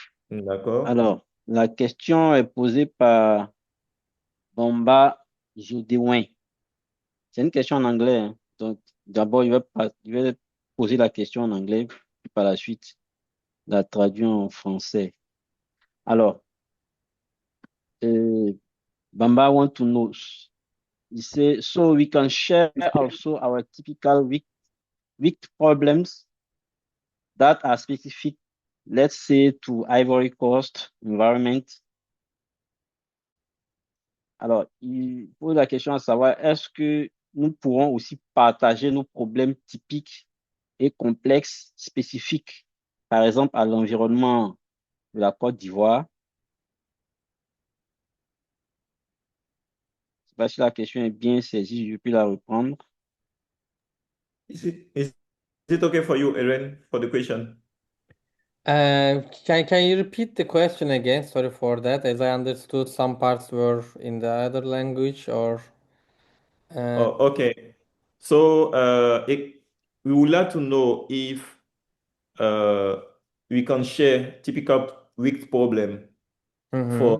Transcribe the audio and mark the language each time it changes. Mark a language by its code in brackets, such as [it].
[fr] D'accord. Alors, la question est posée par Bomba Jodéouin. C'est une question en anglais, hein. Donc, d'abord, je vais poser la question en anglais, puis par la suite, la traduire en français. Alors, euh, [en] Bamba want to know. He say, so we can share also our typical week problems that are specific, let's say, to Ivory Coast environment. [fr] Alors, il pose la question à savoir, est-ce que nous pourrons aussi partager nos problèmes typiques et complexes spécifiques, par exemple à l'environnement de la Côte d'Ivoire? Je ne sais pas si la question est bien saisie, je peux la reprendre. [en] Is it okay for you, Aaron, for the question? Can you repeat the question again? Sorry for that, as I understood some parts were in the other language or Oh, okay. So we would like to know if uh, we can share typical weak problem for